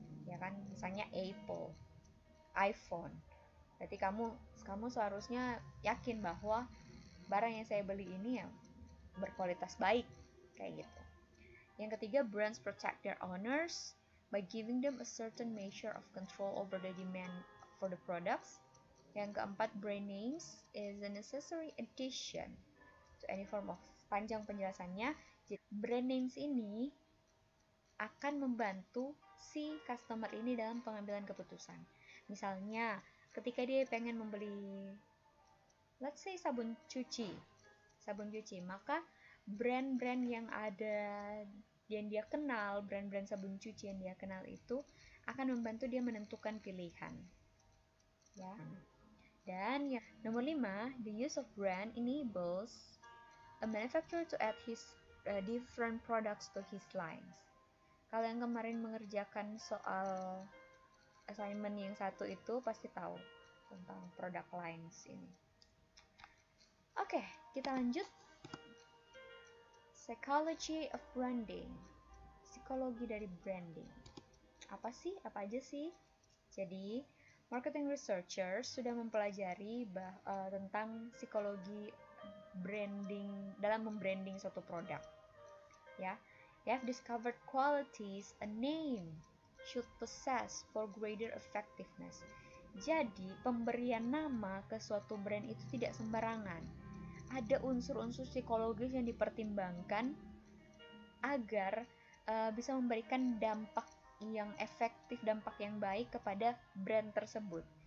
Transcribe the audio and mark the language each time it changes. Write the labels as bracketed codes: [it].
[id] Ya kan, misalnya Apple, iPhone. Berarti kamu seharusnya yakin bahwa barang yang saya beli ini ya berkualitas baik, kayak gitu. [en] Yang ketiga, brands protect their owners by giving them a certain measure of control over the demand for the products. Yang keempat, brand names is a necessary addition to any form of, [id] panjang penjelasannya. Jadi, brand names ini akan membantu si customer ini dalam pengambilan keputusan. Misalnya, ketika dia pengen membeli, [en] let's say [id] sabun cuci, maka brand-brand yang ada yang dia kenal, brand-brand sabun cuci yang dia kenal itu akan membantu dia menentukan pilihan. Ya. [en] Dan yang nomor 5, the use of brand enables a manufacturer to add his different products to his lines. [id] Kalau yang kemarin mengerjakan soal assignment yang satu itu pasti tahu tentang product lines ini. Oke, kita lanjut. [en] Psychology of branding. [id] Psikologi dari branding. Apa aja sih? Jadi, marketing researchers sudah mempelajari tentang psikologi branding dalam membranding suatu produk. [en] Ya, they have discovered qualities a name should possess for greater effectiveness. [id] Jadi, pemberian nama ke suatu brand itu tidak sembarangan. Ada unsur-unsur psikologis yang dipertimbangkan agar bisa memberikan dampak yang efektif, dampak yang baik kepada brand tersebut.